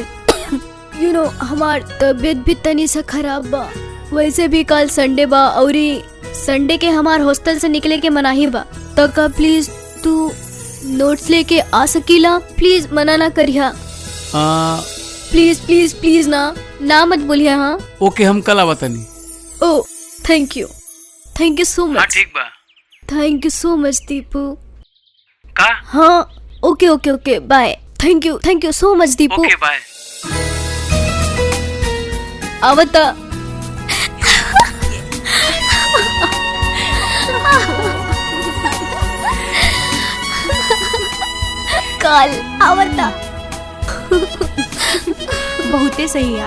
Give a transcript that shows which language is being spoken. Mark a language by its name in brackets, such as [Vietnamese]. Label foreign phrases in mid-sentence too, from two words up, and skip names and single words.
[English] you know [Bhojpuri] हमार तबीयत भी तनी सा खराब बा, वैसे भी कल संडे बा औरी संडे के हमार हॉस्टल से निकले के मनाही बा। तो का प्लीज तू नोट्स लेके आ सकीला? प्लीज मना ना करिया। [English] please please please [Bhojpuri] ना मत बोलिया। हाँ ओके, हम कल आवतनी। [English] oh thank you so much. [Bhojpuri] ठीक बा, [English] thank you so much दीपू। [Bhojpuri] का? [English] हाँ okay bye. thank you so much दीपू। okay bye. [Bhojpuri] आवता। काल आवता। बहुते सही यार।